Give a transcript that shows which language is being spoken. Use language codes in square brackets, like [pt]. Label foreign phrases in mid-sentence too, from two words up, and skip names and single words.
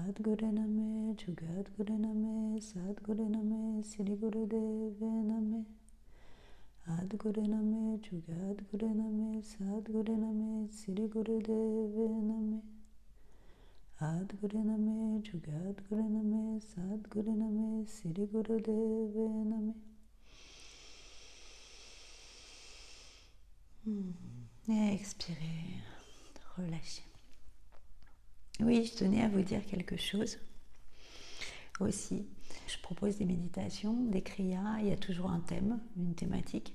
[sa] Sadguru Name, Jugadguru Name, Sadguru Name, Sri Gurudeve Name. Adguru Name, Jugadguru Name, Sadguru Name, Sri Gurudeve Name. Adguru Name, Jugadguru Name, Sadguru Name, Sri Gurudeve Name. [fr] Et expirez, relâchez. Oui, je tenais à vous dire quelque chose aussi. Je propose des méditations, des kriyas, il y a toujours un thème, une thématique.